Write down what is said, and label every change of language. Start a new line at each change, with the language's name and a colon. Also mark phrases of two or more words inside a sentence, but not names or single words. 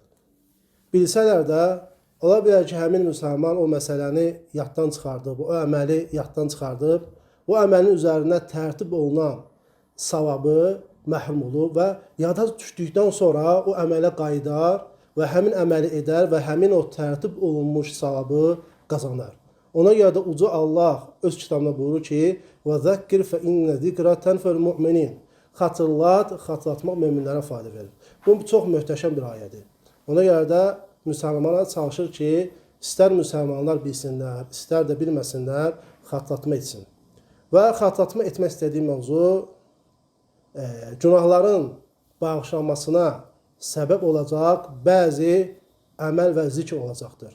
Azerbaijani: Bilsələr də, ola bilər ki, həmin müsəlman o məsələni yaddan çıxardıb, o əməli yaddan çıxardıb, o əməlin üzərində tərtib olunan savabı məhrum olur və yada düşdükdən sonra o əmələ qayıdar və həmin əməli edər və həmin o tərtib olunmuş savabı qazanır. Ona görə də uca Allah öz kitabında buyurur ki,
Arabic: وَذَكِّرْ فَإِنَّ ذِكْرَ تَنْفَعُ الْمُؤْمِنِينَ
Azerbaijani: Xatırlatmaq möminlərə fayda verir. Bu çox möhtəşəm bir ayədir. Ona görə də müsəlmanlar çalışır ki, istər müsəlmanlar bilsinlər, istər də bilməsinlər, xatırlatma etsin. Və xatırlatma etmək istədiyim mövzu günahların bağışlanmasına səbəb olacaq bəzi əməl və zikr olacaqdır.